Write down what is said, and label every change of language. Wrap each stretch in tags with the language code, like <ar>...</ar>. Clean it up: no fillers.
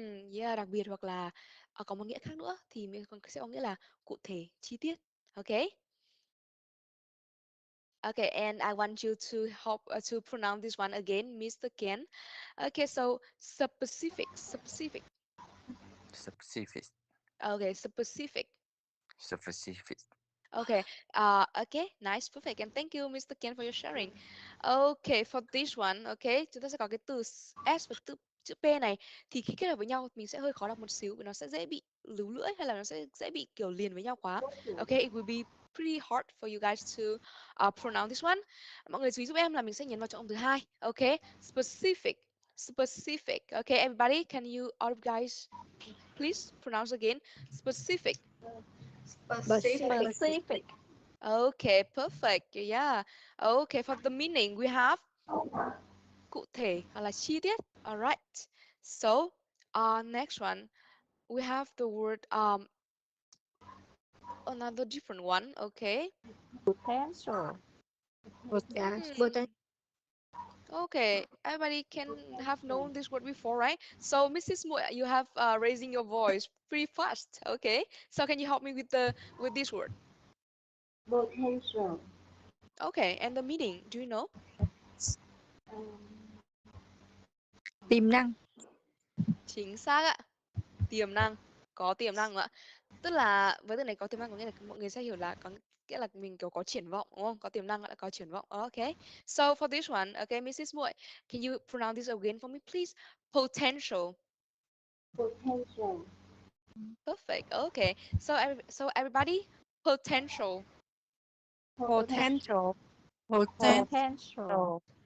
<vi>Yeah, đặc biệt hoặc là có một nghĩa khác nữa thì mình còn sẽ có nghĩa là cụ thể, chi tiết.</vi> <en>Okay? Okay, and I want you to help to pronounce this one again, Mr. Ken. Okay, so specific, specific. Specific. Okay, specific. Specific. Okay, okay, nice, perfect. And thank you, Mr. Ken, for your sharing. Okay, for this one, okay,</en> <vi>chúng ta sẽ có cái từ S và chữ P này thì khi kết hợp với nhau mình sẽ hơi khó đọc một xíu vì nó sẽ dễ bị líu lưỡi hay là nó sẽ dễ bị kiểu liền với nhau quá.</vi> <en>Okay, it will be pretty hard for you guys to pronounce this one.</en> <vi>Mọi người chú ý giúp em là mình sẽ nhấn vào trọng từ hai.</vi> <en>Okay, specific, specific. Okay, everybody, can you all of guys please pronounce again? Specific. Specific. Okay, perfect. Yeah. Okay, for the meaning we have</en> <vi>cụ thể hoặc là chi tiết.</vi> <en>Alright. So, next one we have the word another different one. Okay. Potential. Yes. Hmm. Okay, everybody can have known this word before, right? So, Mrs. Mo, you have raising your voice pretty fast. Okay. So, can you help me with this word? Potential. Okay, and the meaning, do you know?</en> <vi>Tiềm năng. Chính xác ạ. Tiềm năng, có tiềm năng ạ. Tức là với từ này có tiềm năng có nghĩa là mọi người sẽ hiểu là có nghĩa là mình kiểu có triển vọng đúng không? Có tiềm năng là có triển vọng.</vi> <en>Okay. So for this one, okay, Mrs. Muội, can you pronounce this again for me, please? Potential. Potential. Perfect. Okay. So everybody, potential. Potential. Potential. Potential.</en>